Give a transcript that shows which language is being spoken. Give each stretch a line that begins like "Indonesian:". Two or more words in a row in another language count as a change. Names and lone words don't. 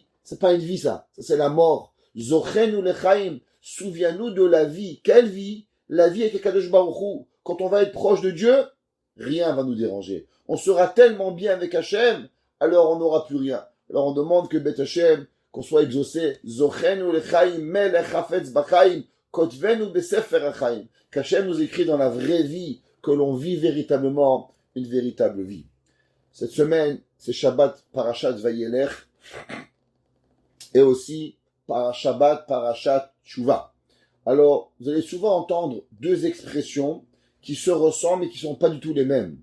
French: C'est pas une vie ça c'est la mort.
Hebrew: זכרנו לחיים,
French: souviens-nous de la vie. Quelle vie? La vie avec
Hebrew: קדוש ברוך הוא.
French: Quand on va être proche de Dieu, rien va nous déranger. On sera tellement bien avec Hachem, alors on n'aura plus rien. Alors on demande que Beth Hachem, qu'on soit exaucé.
Hebrew: זכרנו לחיים מלך חפץ בחיים כתבנו בספר החיים.
French: Qu'Hachem nous écrit dans la vraie vie, que l'on vit véritablement une véritable vie. Cette semaine, c'est Shabbat Parashat Vayelech et aussi Shabbat Parashat Tshuva. Alors, vous allez souvent entendre deux expressions qui se ressemblent et qui ne sont pas du tout les mêmes.